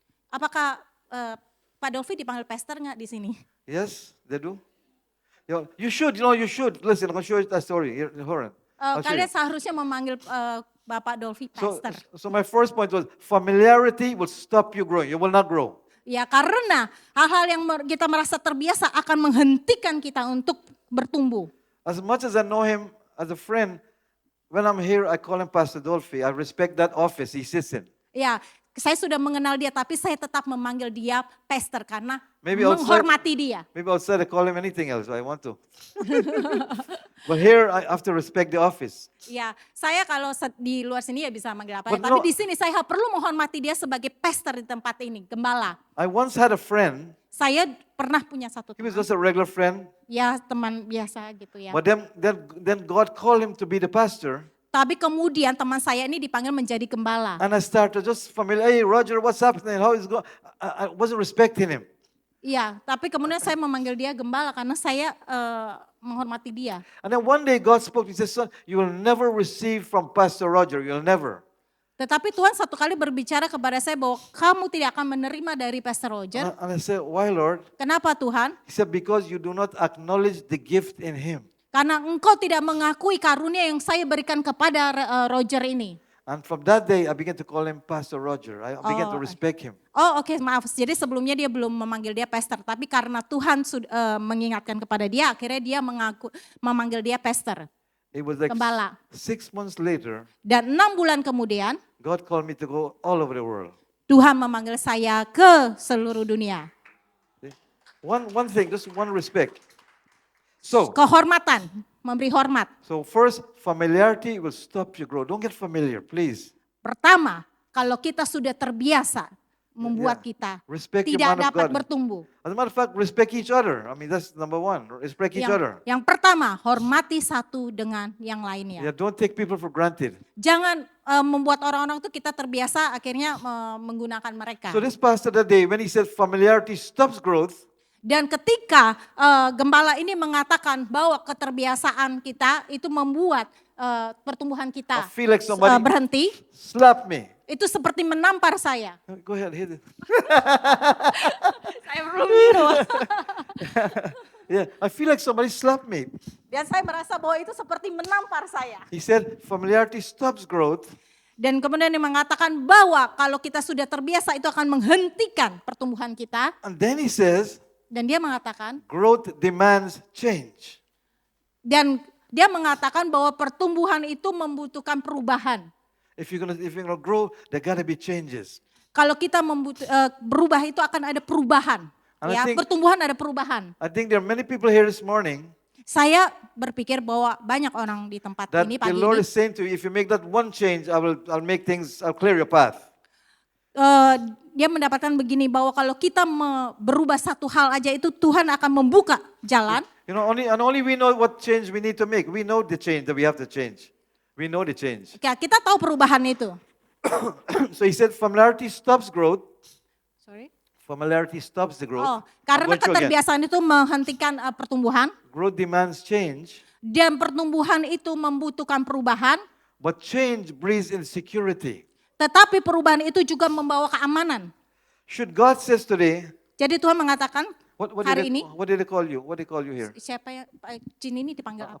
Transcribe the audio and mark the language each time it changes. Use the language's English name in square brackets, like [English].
[Indonesian] Apakah Pak Dolphy dipanggil pastor nggak di sini? [English] Yes, they do. You should. Listen, I'll show you that story. Here, hold on. I'll show [Indonesian] Kalian [English] you. [Indonesian] seharusnya memanggil Bapak Dolphy pastor. [English] So my first point was familiarity will stop you growing. You will not grow. [Indonesian] Ya karena hal-hal yang kita merasa terbiasa akan menghentikan kita untuk bertumbuh. [English] As much as I know him as a friend, when I'm here, I call him Pastor Dolphy. I respect that office he sits in. [Indonesian] Ya, Saya sudah mengenal dia, tapi saya tetap memanggil dia pastor karena [English] Maybe outside- [Indonesian] menghormati dia. [English] Maybe outside I call him anything else. I want to. But here I have to respect the office. [Indonesian] Ya, saya kalau di luar sini ya bisa manggil apa, [English] But [Indonesian] tapi [English] no- [Indonesian] di sini saya perlu menghormati dia sebagai pastor di tempat ini, gembala. [English] I once had a friend. [Indonesian] Saya pernah punya satu [English] He was [Indonesian] teman, [English] just a regular friend. [Indonesian] ya teman biasa gitu ya. [English] But then God called him to be the pastor. [Indonesian] Tapi kemudian teman saya ini dipanggil menjadi gembala. [English] And I started just familiar. Hey, Roger, what's happening? How is it going? I wasn't respecting him. [Indonesian] Iya, tapi kemudian saya memanggil dia gembala karena saya menghormati dia. [English] And then one day God spoke. He said, son, you will never receive from Pastor Roger. You'll never. [Indonesian] Tetapi Tuhan satu kali berbicara kepada saya bahwa kamu tidak akan menerima dari Pastor Roger. [English] And I said, why, Lord? [Indonesian] Kenapa Tuhan? [English] He said, because you do not acknowledge the gift in him. [Indonesian] Karena engkau tidak mengakui karunia yang saya berikan kepada Roger ini. [English] And from that day, I began to call him Pastor Roger. I began to respect him. [Indonesian] Oh oke, maaf. Jadi sebelumnya dia belum memanggil dia pastor. Tapi karena Tuhan mengingatkan kepada dia, akhirnya dia memanggil dia pastor. [English] It was like [Indonesian] Gembala. [English] 6 months later, [Indonesian] Dan 6 bulan kemudian, [English] God called me to go all over the world. [Indonesian] Tuhan memanggil saya ke seluruh dunia. [English] See? One thing, just one respect. So [Indonesian] Kehormatan, memberi hormat. [English] first, familiarity will stop you grow. Don't get familiar, please. [Indonesian] Pertama, kalau kita sudah terbiasa, membuat [English] Yeah. [Indonesian] kita [English] Respect your [Indonesian] tidak [English] man of [Indonesian] dapat [English] God. [Indonesian] bertumbuh. [English] As a matter of fact, respect each other. I mean, that's number one. Respect each other. [Indonesian] Yang pertama, hormati satu dengan yang lainnya. [English] Yeah, don't take people for granted. [Indonesian] Jangan membuat orang-orang itu kita terbiasa akhirnya menggunakan mereka. [English] So this pastor that day, when he said familiarity stops growth, [Indonesian] Dan ketika gembala ini mengatakan bahwa keterbiasaan kita itu membuat pertumbuhan kita [English] I feel like somebody [Indonesian] berhenti, [English] slap me. [Indonesian] itu seperti menampar saya. [English] Go ahead, hit it. [Indonesian] Saya belum minum. [English] Yeah, I feel like somebody slapped me. [Indonesian] Dan saya merasa bahwa itu seperti menampar saya. [English] He said familiarity stops growth. [Indonesian] Dan kemudian dia mengatakan bahwa kalau kita sudah terbiasa itu akan menghentikan pertumbuhan kita. [English] And then he says, [Indonesian] Dan dia mengatakan, [English] growth demands change. [Indonesian] dan dia mengatakan bahwa pertumbuhan itu membutuhkan perubahan. [English] If you're gonna grow, there gotta be changes. [Indonesian] Kalau kita berubah itu akan ada perubahan. [English] And I [Indonesian] Ya, [English] think- [Indonesian] pertumbuhan ada perubahan. [English] I think there are many people here this morning [Indonesian] Saya berpikir bahwa banyak orang di tempat [English] that [Indonesian] ini pagi [English] Lord [Indonesian] ini [English] is saying to you, if you make that one change, I'll clear your path. [Indonesian] dia mendapatkan begini bahwa kalau kita berubah satu hal aja itu Tuhan akan membuka jalan. [English] You know, only we know what change we need to make. We know the change that we have to change. We know the change. [Indonesian] Ya, kita tahu perubahan itu. [English] So he said familiarity stops growth. Sorry. Familiarity stops the growth. Oh, I'm [Indonesian] karena [English] going through again. [Indonesian] keterbiasaan itu menghentikan pertumbuhan [English] Growth demands change, [Indonesian] dan pertumbuhan itu membutuhkan perubahan, [English] but change breeds insecurity. [Indonesian] tetapi perubahan itu juga membawa keamanan. [English] Should God says today, [Indonesian] Jadi Tuhan mengatakan hari ini [English] what did they call you? What they call you here? [Indonesian] siapa yang Cin ini dipanggil apa?